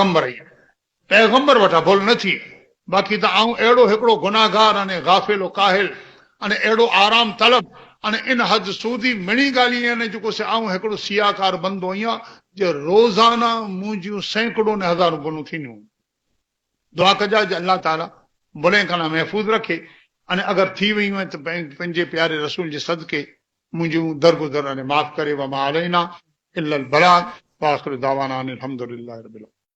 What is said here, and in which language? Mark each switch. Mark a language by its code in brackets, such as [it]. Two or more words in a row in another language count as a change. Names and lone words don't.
[sd] पैगंबर वटां भुल न थिए बाक़ी त आऊं अहिड़ो हिकिड़ो गुनाहगार अने गाफ़िल काहिल अने अहिड़ो आराम तलब अने इन हद सूदी मिणी ॻाल्हि यानी जेको से आऊं हिकिड़ो सियाकार बंदो आहियां जो रोज़ाना मुंहिंजियूं सैकड़ों ने हज़ारों भुलूं थींदियूं दुआ कजा जो अल्लाह ताला बुले खां महफ़ूज़ रखे अने अगर थी वयूं आहिनि त पंहिंजे प्यारे रसूल जे सदके मुंहिंजूं दरगुज़र अने माफ़ करे [ar] وما علينا إلا البلاغ وآخر دعوانا أن الحمد لله رب العالمين.